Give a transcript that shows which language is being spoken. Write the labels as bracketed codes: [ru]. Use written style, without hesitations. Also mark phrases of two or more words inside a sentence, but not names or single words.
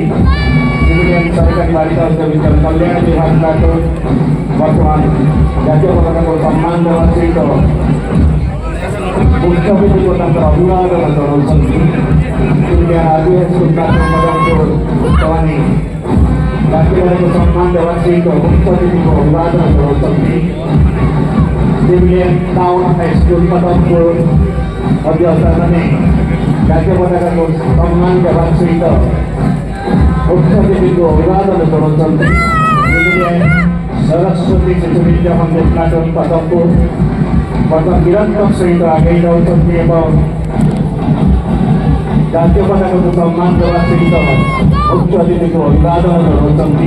[or] ସିଭିଲିଆନ ସରକାରୀ ବାଳିକା ଉଚ୍ଚ ବିଦ୍ୟାଳୟ କଲ୍ୟାଣ ବିଭାଗ ପ୍ଲାଟୁନ୍ ବର୍ତ୍ତମାନ ଜାତୀୟ ପତାକାକୁ ସମ୍ମାନ ଦେବା ସହିତ ମୁଖ୍ୟ ଅତିଥିଙ୍କୁ ତାଙ୍କର ଅଭିବାଦନ ଜଣାଉଛନ୍ତି। ସିଭିଲିଆନ ଆଦିବାସୀ ପ୍ଲାଟୁନ୍ ପଦମପୁର ସେମାନେ ଜାତୀୟ ପତାକାକୁ ସମ୍ମାନ ଦେବା ସହିତ ମୁଖ୍ୟ ଅତିଥିଙ୍କୁ ଅଭିବାଦନ ଜଣାଉଛନ୍ତି। सिविलियन टाउन हाईस्कूल पदमपुर अध्यक्षମାନେ ଜାତୀୟ ପତାକାକୁ ସମ୍ମାନ ଦେବା ସହିତ ମୁଖ୍ୟ ଅତିଥିଙ୍କୁ ଅଭିବାଦନ ଜଣାଉଛନ୍ତି। ସିଭିଲିୟନ ସରସ୍ୱତୀ ଶିଶୁ ବିଦ୍ୟା ମନ୍ଦିର ପ୍ଲାଟୁନ୍ ପଦମପୁର ବର୍ତ୍ତମାନ ନିରନ୍ତର ସହିତ ଆଗେଇ ଯାଉଛନ୍ତି ଏବଂ ଜାତୀୟ ପତାକାକୁ ସମ୍ମାନ ଦେବା ସହିତ ମୁଖ୍ୟ ଅତିଥିଙ୍କୁ ଅଭିବାଦନ ଜଣାଉଛନ୍ତି।